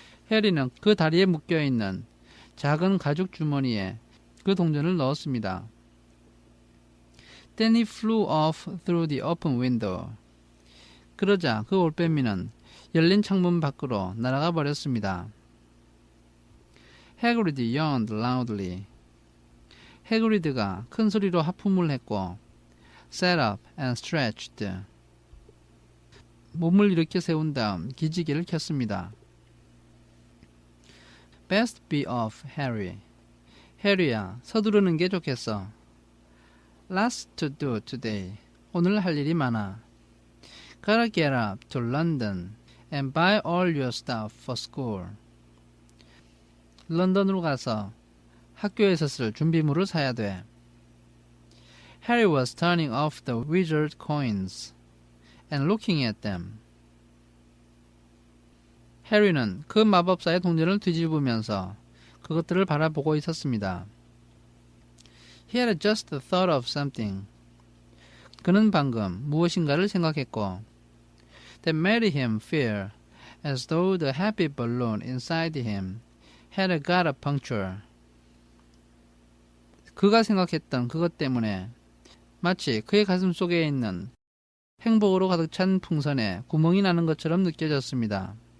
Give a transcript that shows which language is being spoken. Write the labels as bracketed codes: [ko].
[ko] 해리는 그 다리에 묶여있는 작은 가죽 주머니에 그 동전을 넣었습니다. [en] Then he flew off through the open window. [ko] 그러자 그 올빼미는 열린 창문 밖으로 날아가 버렸습니다. [en] Hagrid yawned loudly. [ko] 해그리드가 큰 소리로 하품을 했고 [en] sat up and stretched. [ko] 몸을 일으켜 세운 다음 기지개를 켰습니다. [en] Best be off, Harry. [ko] 해리야, 서두르는 게 좋겠어. [en] Lots to do today. [ko] 오늘 할 일이 많아. [en] Gotta get up to London and buy all your stuff for school. [ko] 런던으로 가서 학교에서 쓸 준비물을 사야 돼. [en] Harry was turning off the wizard coins and looking at them. [ko] 해리는 그 마법사의 동전을 뒤집으면서 그것들을 바라보고 있었습니다. [en] He had just thought of something. [ko] 그는 방금 무엇인가를 생각했고 [en] that made him feel as though the happy balloon inside him had got a puncture. [ko] 그가 생각했던 그것 때문에 마치 그의 가슴 속에 있는 행복으로 가득 찬 풍선에 구멍이 나는 것처럼 느껴졌습니다.